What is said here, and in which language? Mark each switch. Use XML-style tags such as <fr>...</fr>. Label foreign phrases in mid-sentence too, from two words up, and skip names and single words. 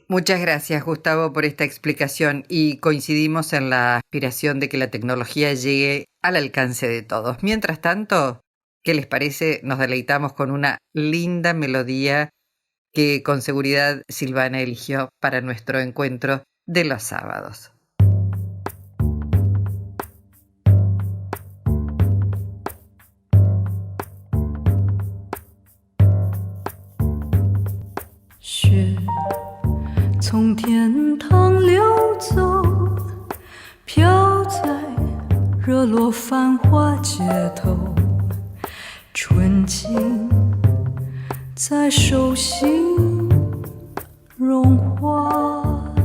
<es>Muchas gracias, Gustavo, por esta explicación y coincidimos en la aspiración de que la tecnología llegue al alcance de todos. Mientras tanto, ¿qué les parece? Nos deleitamos con una linda melodía que con seguridad Silvana eligió para nuestro encuentro de los sábados.</es> <zh>雪从天堂流走，飘在热络繁华街头，纯净在手心融化。</zh>